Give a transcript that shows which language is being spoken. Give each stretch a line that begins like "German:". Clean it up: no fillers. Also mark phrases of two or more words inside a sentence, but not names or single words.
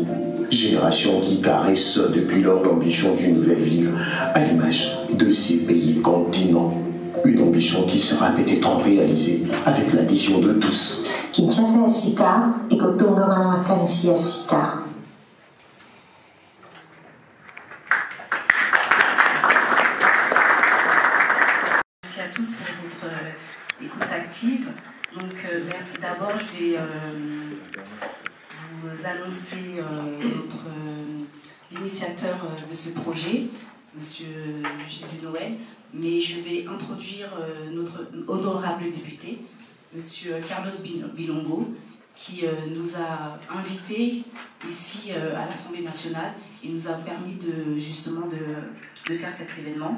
French: Génération qui caresse depuis lors l'ambition d'une nouvelle ville, à l'image de ces pays continents. Une ambition qui sera peut-être réalisée avec l'addition de tous.
Lingala: Kinshasa ya sika ekotonga na makanisi ya sika.
French: Merci à tous pour votre écoute active. Donc d'abord je vais vous annoncer l'initiateur de ce projet, Monsieur Jésus Noël, mais je vais introduire notre honorable député, Monsieur Carlos Bilongo, qui nous a invités ici à l'Assemblée nationale et nous a permis justement de faire cet événement.